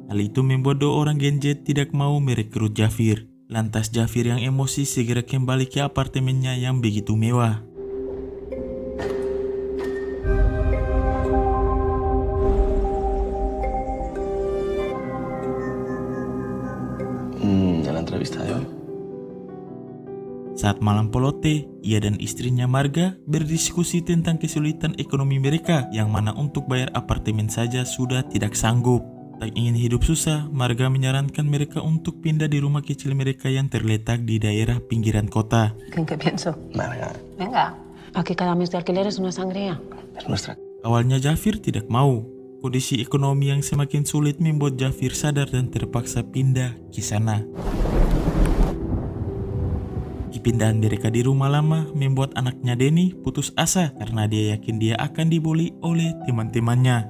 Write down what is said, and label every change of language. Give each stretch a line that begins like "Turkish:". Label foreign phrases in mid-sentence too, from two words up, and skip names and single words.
Indonesian: Hal itu membuat dua orang genjet tidak mau merekrut Jafir. Lantas Jafir yang emosi segera kembali ke apartemennya yang begitu mewah.
Spanish: Ya la entrevista de hoy.
Indonesian: Saat malam pelote, ia dan istrinya Marga berdiskusi tentang kesulitan ekonomi mereka, yang mana untuk bayar apartemen saja sudah tidak sanggup. Tak ingin hidup susah, Marga menyarankan mereka untuk pindah di rumah kecil mereka yang terletak di daerah pinggiran kota.
Spanish: ¿En qué pienso? Marga, Venga, aquí cada mes de alquiler es una sangría. es nuestra.
Indonesian: Awalnya Jafir tidak mau. Kondisi ekonomi yang semakin sulit membuat Jafir sadar dan terpaksa pindah ke sana. Kepindahan mereka di rumah lama membuat anaknya Denny putus asa karena dia yakin dia akan dibully oleh teman-temannya.